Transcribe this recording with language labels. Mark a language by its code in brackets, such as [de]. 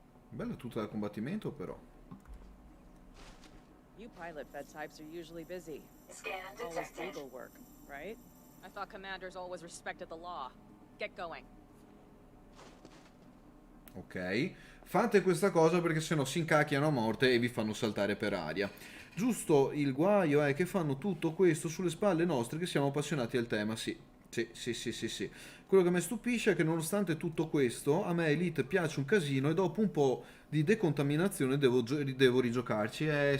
[it] Bella tuta da combattimento però. [en] You pilot fed types are usually busy. Always legal work, right? I thought commanders always respected the law. Get going. [it] Ok, fate questa cosa perché sennò si incacchiano a morte e vi fanno saltare per aria. Giusto, il guaio è che fanno tutto questo sulle spalle nostre che siamo appassionati al tema, sì. Sì. Quello che mi stupisce è che nonostante tutto questo, a me Elite piace un casino e dopo un po' di decontaminazione devo rigiocarci.